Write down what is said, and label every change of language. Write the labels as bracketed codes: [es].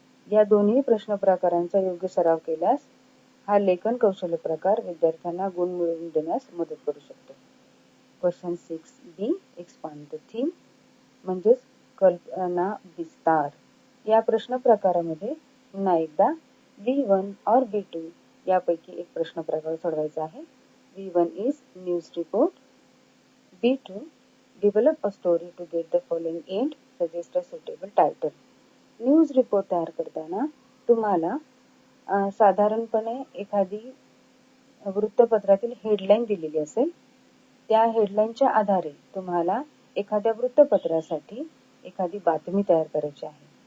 [mr] या दोन्ही प्रश्न प्रकारांचा योग्य सराव केल्यास हा लेखन कौशल्य प्रकार विद्यार्थ्यांना गुण मिळवून देण्यास मदत करू शकतो. [en] question 6B, expand the theme [mr] म्हणजेच कल्पना विस्तार. या प्रश्न प्रकारामध्ये पुन्हा एकदा B1 और B2 यापैकी एक प्रश्न प्रकार सोडवायचा आहे. [en] B1 is news report. B2, develop a story to get the following end. Suggest a suitable title. [mr] News report तयार करताना तुम्हाला साधारणपणे एखादी वृत्तपत्रातील हेडलाईन दिलेली असेल. त्या हेडलाईनच्या आधारे तुम्हाला एखाद्या वृत्तपत्रासाठी एखादी बातमी तयार करायची आहे.